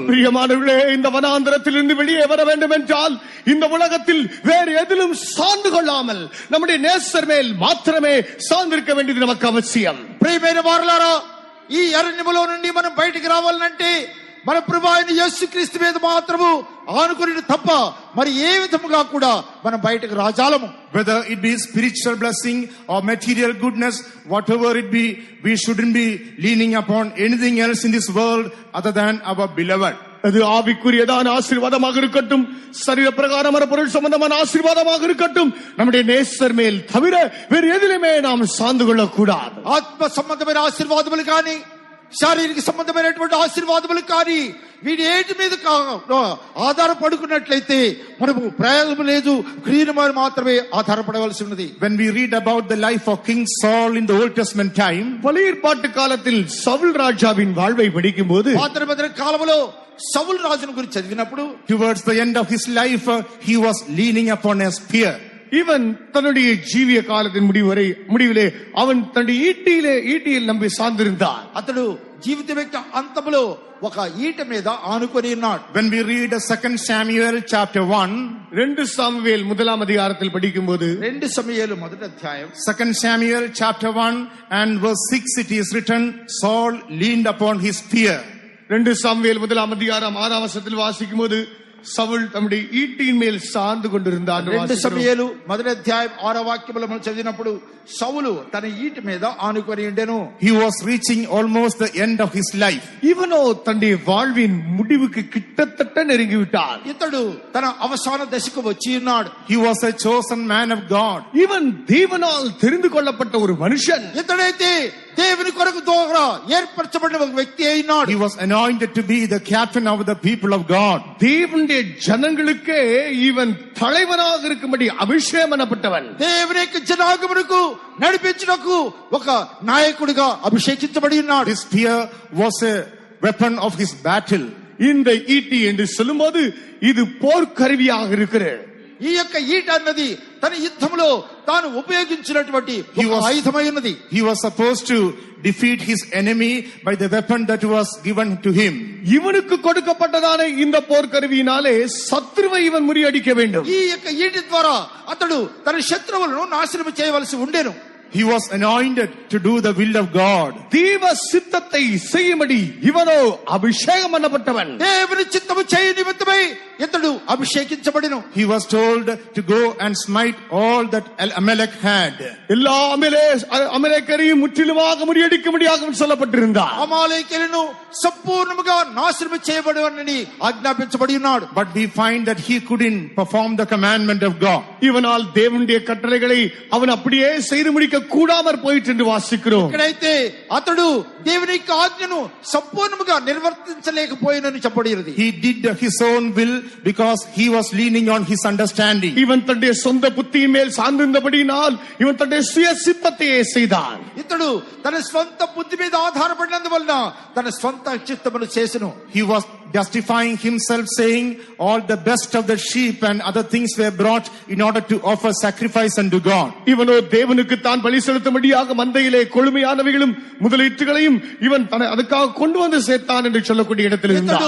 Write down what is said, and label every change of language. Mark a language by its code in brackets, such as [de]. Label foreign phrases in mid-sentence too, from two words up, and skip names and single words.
[ta] பிரியமானவர்களே, இந்த வனாந்தரத்திலிருந்து வெளியே வர வேண்டும் என்றால் இந்த உலகத்தில் வேறு எதிலும் சார்ந்து கொள்ளாமல் நம்முடைய நேசர் மேல் மாத்திரமே சார்ந்திருக்க வேண்டியது நமக்கு அவசியம். [te] ప్రియమైన వారలారా, ఈ అరణ్యములో నుండి మనం బయటికి రావాలంటే మన ప్రభువైన అయిన యేసుక్రీస్తు మీద మాత్రము ఆనుకొనిన తప్ప మరి ఏ విధముగా కూడా మనం బయటకు రాజాలము. [en] Whether it be spiritual blessing or material goodness, whatever it be, we shouldn't be leaning upon anything else in this world other than our beloved. [ta] அது ஆவிக்குரியதான ஆசீர்வாதமாக இருக்கட்டும், சரீர பிரகாரமான பொருள் சம்பந்தமான ஆசீர்வாதமாக இருக்கட்டும், நம்முடைய நேசர் மேல் தவிர வேறு எதிலுமே நாம் சார்ந்து கொள்ளக்கூடாது. [te] ఆత్మ సంబంధమైన ఆశీర్వాదములు కానీ శారీరక సంబంధమైనటువంటి ఆశీర్వాదములు కానీ వీటి ఏటి మీద ఆధారపడుకున్నట్లయితే మనకు ప్రయోజనం లేదు, క్రియల మీద మాత్రమే ఆధారపడవలసి ఉన్నది. [en] When we read about the life of King Saul in the Old Testament time, [ta] பழைய ஏற்பாட்டு காலத்தில் சவுல் ராஜாவின் வாழ்வை படிக்கும்போது [te] పాత నిబంధన కాలంలో సౌలు రాజును గురించి చదివినప్పుడు [en] towards the end of his life, he was leaning upon a spear. [ta] இவன் தன்னுடைய ஜீவிய காலத்தின் முடிவிலே அவன் தன்னுடைய ஈட்டியில் நம்பி சார்ந்திருந்தான். [te] అతడు జీవితం యొక్క అంతములో ఒక ఈట మీద ఆనుకొని ఉన్నాడు. [en] When we read 2 Samuel chapter 1, [ta] 2 சாமுவேல் முதலாம் அதிகாரத்தில் படிக்கும்போது [te] 2 సమూయేలు మొదటి అధ్యాయం [en] 2 Samuel chapter 1 and verse 6, it is written, Saul leaned upon his spear. [ta] 2 சாமுவேல் முதலாம் அதிகாரம் 6ஆம் வசனத்தில் வாசிக்கும்போது சவுல் தம்முடைய ஈட்டியின் மேல் சார்ந்து கொண்டிருந்தார். [te] 2 సమూయేలు మొదటి అధ్యాయం 6వ వాక్యములో మనం చదివినప్పుడు సౌలు తన ఈటి మీద ఆనుకొని ఉండెను. [en] He was reaching almost the end of his life. [ta] இவனோ தன்னுடைய வாழ்வின் முடிவுக்கு கிட்டத்தட்ட நெருங்கிவிட்டார். [te] ఇతడు తన అవసాన దశకు వచ్చి ఉన్నాడు. [en] He was a chosen man of God. [ta] இவன் தேவனால் தெரிந்து கொள்ளப்பட்ட ஒரு மனுஷன். [te] ఇతడైతే దేవుని కొరకు ద్వారా ఏర్పరచబడిన ఒక వ్యక్తి అయినాడు. [en] He was anointed to be the captain of the people of God. [ta] தேவனுடைய ஜனங்களுக்கே இவன் தலைவனாக இருக்கும்படி அபிஷேகம் பண்ணப்பட்டவன். [te] దేవుని యొక్క జనాంగమునకు నడిపించుటకు ఒక నాయకుడిగా అభిషేకించబడి ఉన్నాడు. [en] This spear was a weapon of his battle. [ta] இந்த ஈட்டி என்று சொல்லும்போது இது போர்க்கருவியாக இருக்கிறது. [te] ఈ యొక్క ఈట అన్నది తన యుద్ధంలో తాను ఉపయోగించినటువంటి ఆయుధమై ఉన్నది. [en] He was supposed to defeat his enemy by the weapon that was given to him. [ta] இவனுக்கு கொடுக்கப்பட்டதான இந்த போர்க்கருவியினாலே சத்ருவை இவன் முறியடிக்க வேண்டும். [te] ఈ యొక్క ఈటి ద్వారా అతడు తన శత్రువులను నాశనం చేయవలసి ఉండెను. [en] He was anointed to do the will of God. [ta] தேவ சித்தத்தை செய்யும்படி இவனோ அபிஷேகம் பண்ணப்பட்டவன். [te] దేవుని చిత్తము చేయ నిమిత్తమై ఇతడు అభిషేకించబడిను. [en] He was told to go and smite all that Amalek had. [ta] எல்லா அமலேக்கரையும் முற்றிலுமாக முறியடிக்கும்படியாக சொல்லப்பட்டிருந்தார். [te] అమాలేకీయులను సంపూర్ణముగా నాశనం చేయబడవని ఆజ్ఞాపించబడి ఉన్నాడు. [en] But we find that he couldn't perform the commandment of God. [ta] இவனால் தேவனுடைய கட்டளைகளை அவன் அப்படியே செய்து முடிக்க கூடாமற் போயிற்று என்று வாசிக்கிறோம். [te] ఇక్కడైతే అతడు దేవుని యొక్క ఆజ్ఞను సంపూర్ణముగా నిర్వర్తించలేకపోయినని చెప్పబడినది. [en] He did his own will because he was leaning on his understanding. [ta] இவன் தன்னுடைய சொந்த புத்தியின் மேல் சார்ந்திருந்தபடியினால் இவன் தன்னுடைய சுய சித்தத்தையே செய்தான். [te] ఇతడు తన స్వంత బుద్ధి మీద ఆధారపడినందువలన తన స్వంత చిత్తమును చేసెను. [en] He was justifying himself, saying all the best of the sheep and other things were brought in order to offer sacrifice unto God. [ta] இவனோ தேவனுக்கு தான் பலி செலுத்தும்படியாக மந்தையிலே கொழுமையானவைகளும் முதலீட்டுகளையும் இவன் அதுக்காக கொண்டு வந்து சேர்த்தான் என்று சொல்லக்கூடிய இடத்தில் இருந்தார்.